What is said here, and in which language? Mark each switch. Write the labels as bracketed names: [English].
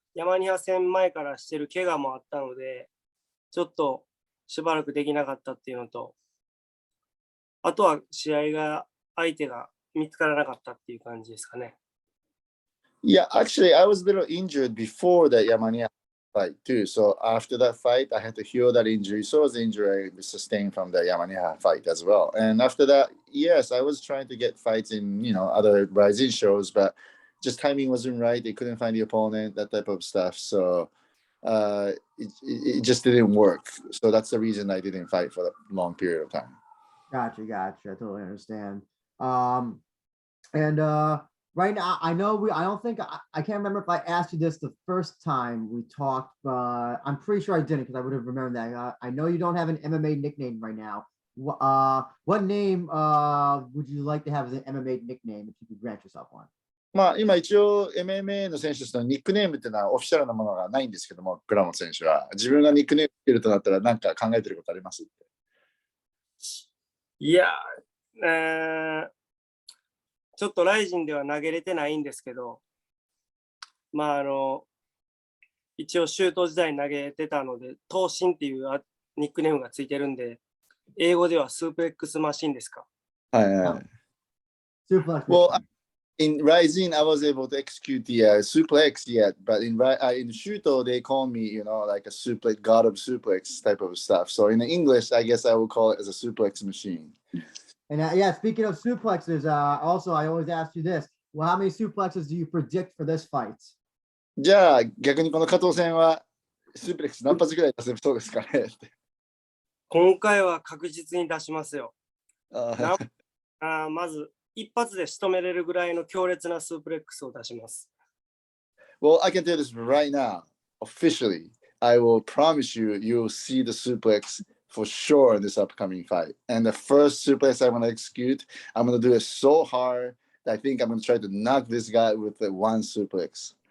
[Japanese] 山ニハ戦前からしてる怪我もあったので、ちょっとしばらくできなかったっていうのと、あとは試合が、相手が見つからなかったっていう感じですかね。 [English] Yeah, actually, I was a little injured before that Yamania fight too. So after that fight, I had to heal that injury. So it was the injury I sustained from the Yamania fight as well. And after that, yes, I was trying to get fights in, other RIZIN shows, but just timing wasn't right. They couldn't find the opponent, that type of stuff. So it just didn't work. So that's the reason I didn't fight for a long period of time. Gotcha. I totally understand. And right now, I don't think I can't remember if I asked you this the first time we talked, but I'm pretty sure I didn't because I would have remembered that. I know you don't have an MMA nickname right now. What name would you like to have as an MMA nickname if you could grant yourself one? [Japanese] まあ、今一応 MMA の選手としてのニックネームっていうのはオフィシャルなものがないんですけども、倉本選手は。自分がニックネームつけるとなったら何か考えてることあります？いや、ちょっとライジンでは投げれてないんですけど、まあ一応シュート時代に投げてたので、闘神っていうニックネームがついてるんで、英語ではスープレックスマシンですか。はいはい。 [English] Suplex. Well, in RIZIN, I was able to execute the suplex yet, but in Shuto, they call me, like a suplex, god of suplex type of stuff. So in English, I guess I would call it as a suplex machine. And yeah, speaking of suplexes, also I always ask you this: well, how many suplexes do you predict for this fight? [Japanese] じゃあ逆にこの加藤戦はスープレックス何発ぐらい出せそうですかね？今回は確実に出しますよ。あまず一発で仕留めれるぐらいの強烈なスープレックスを出します。 [English] Well, I can tell you this right now, officially. I will promise you, you'll see the suplex for sure in this upcoming fight. And the first suplex I'm going to execute, I'm going to do it so hard that I think I'm going to try to knock this guy with the one suplex.